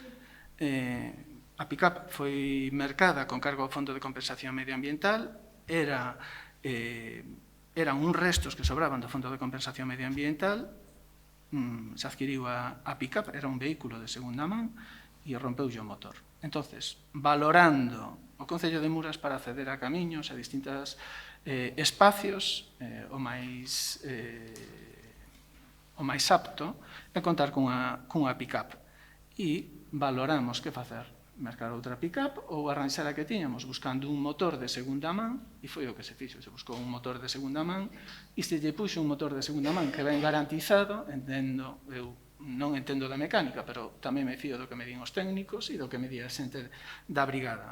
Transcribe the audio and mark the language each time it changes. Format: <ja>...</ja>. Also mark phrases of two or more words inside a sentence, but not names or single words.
<gl>A PICAP foi mercada con cargo ao Fondo de Compensación Medioambiental, eran uns restos que sobraban do Fondo de Compensación Medioambiental, se adquiriu a PICAP, era un vehículo de segunda man, e rompeulle o motor. Entonces, valorando o Concello de Muras para acceder a camiños, a distintos espacios, o máis apto é contar cunha pick-up. E valoramos que facer, mercar outra pick-up ou arranxar a que tiñamos buscando un motor de segunda man, e foi o que se fixo, se buscou un motor de segunda man, e se lle puxo un motor de segunda man que ben garantizado, eu non entendo da mecánica, pero tamén me fío do que me din os técnicos e do que me di a xente da brigada.</gl>